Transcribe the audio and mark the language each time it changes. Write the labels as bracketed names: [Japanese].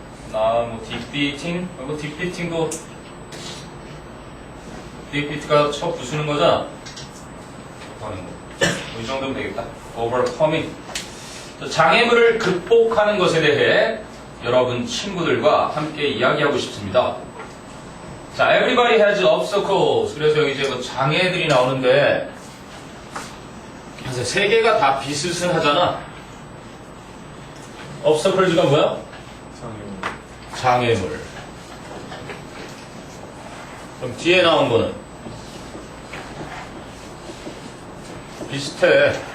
[Korean] 뭐 defeating, 뭐 defeating도 defeat가 쳐 부수는 거잖아. 하는 거. 이 정도면 되겠다. overcoming. 장애물을 극복하는 것에 대해 여러분 친구들과 함께 이야기하고 싶습니다. 자, [English] everybody has obstacles. [Korean] 그래서 여기 이제 뭐 장애들이 나오는데 그래서 세 개가 다 비슷하잖아. obstacles가 뭐야? 장애물. 그럼 뒤에 나온 거는 비슷해.